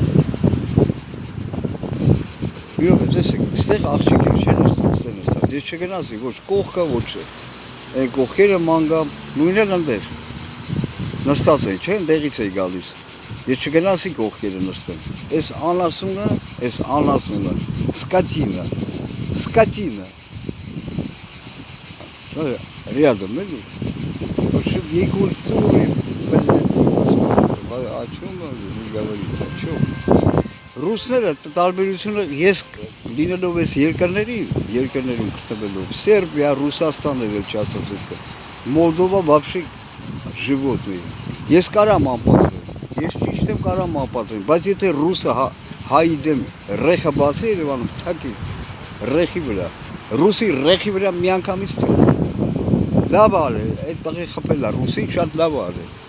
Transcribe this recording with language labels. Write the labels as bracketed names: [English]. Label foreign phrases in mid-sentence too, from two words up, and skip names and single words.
[Armenian] տեսեք, ստեղ աղջիկեր չեն նստած, ես չգնացի, ոչ կողքա, ոչ այն կողքերը մանգամ, նույնն ընդեր, նստած են, չէ, ընդեղից էի գալիս, ես չգնացի կողքերը նստեմ, ես անասունը, սկատինը, [Russian] рядом, էլի, некультурный, о чем говорить, о чем. [Armenian] Ռուսները տարբերությունը ես լինելով ես երկրներում գտնվելով, Սերբիա, Ռուսաստան է վերջացածը, Մոլդովա [Russian] вообще животные, [Armenian] ես կարամ անպատվեմ, ես ճիշտ եմ կարամ անպատվեմ, բայց եթե ռուսը հայի դեմ ռեխը բացի Երևանում, թակի ռեխի վրա, ռուսի ռեխի վրա մի անգամից լավ է, այդ տղի խփել է, ռուսին շատ լավ է,